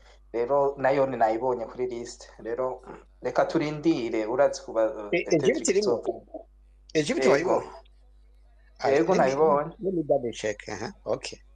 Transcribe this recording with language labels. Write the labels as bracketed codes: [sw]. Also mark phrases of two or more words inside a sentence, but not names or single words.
[rw] rero nayo ninayibonye kuri liste rero reka turindire urazi kuba Egypt peut-être irimo kizovuga Egypt yego wayibonye yego nayibonye [en] let me double check okay